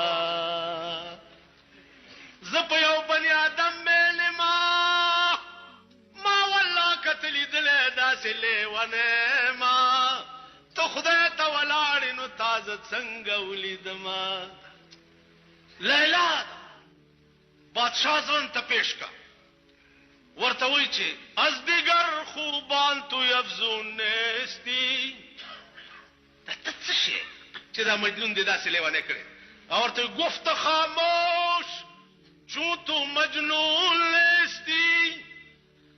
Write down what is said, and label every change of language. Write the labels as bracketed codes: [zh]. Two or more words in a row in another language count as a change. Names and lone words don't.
[ps] زه په یو بني آدم میلما ما والله کتلی دلی داسې لیونی ما، ته خدای ته ولاړې نو تا زه څنګه ولیدما. لیلا بادشاہ ځان ته پیش کا ورته وایي چې [fa] از دیگر خوبان تو افزون نیستی. [ps] دا ته څه شی چې دا مجنون دې داسې لیونی کړی؟ او ورته [fa] گفت خاموش چون تو مجنون نیستی